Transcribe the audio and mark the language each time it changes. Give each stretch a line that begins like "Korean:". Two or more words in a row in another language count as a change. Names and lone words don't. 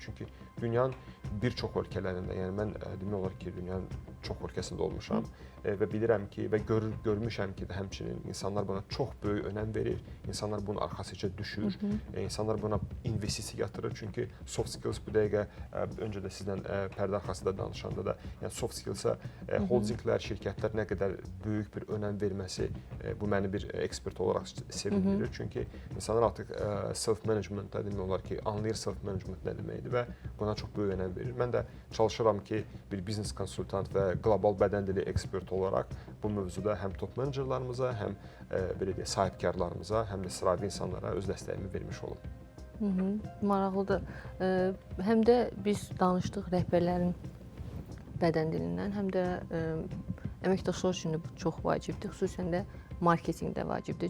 Azerbaijani: Çünki dünyanın bir çox ölkələrində, yəni mən demək olar ki, dünyanın çox ölkəsində olmuşam və bilirəm ki, və görmüşəm ki, həmçinin insanlar buna çox böyük önəm verir, insanlar bunun arxasıca düşür, insanlar buna investisiya yatırır. Çünki
English: soft skills
Azerbaijani: bu dəqiqə, öncə də sizlə pərdə arxasında danışanda da, yəni
English: soft skills-
Azerbaijani: a holdinglər, şirkətlər nə qədər böyük bir önəm verməsi, bu məni bir ekspert olaraq sevindirir. Çünki insanlar artıq self-management-da demək olar ki, anlayır self-management nə deməkdir və buna çox böyük önəm verir. Mən də çalışıram ki, bir biznes konsultant və qlobal bədən dili ekspert olaraq bu mövzuda həm top menecerlarımıza, həm belə deyək, sahibkarlarımıza, həm də sıravi insanlara öz dəstəyimi vermiş olum. Maraqlıdır. Həm də biz danışdıq rəhbərlərin bədən dilindən, həm də əməkdaşlar üçün də bu çox vacibdir, xüsusən də marketinqdə vacibdir.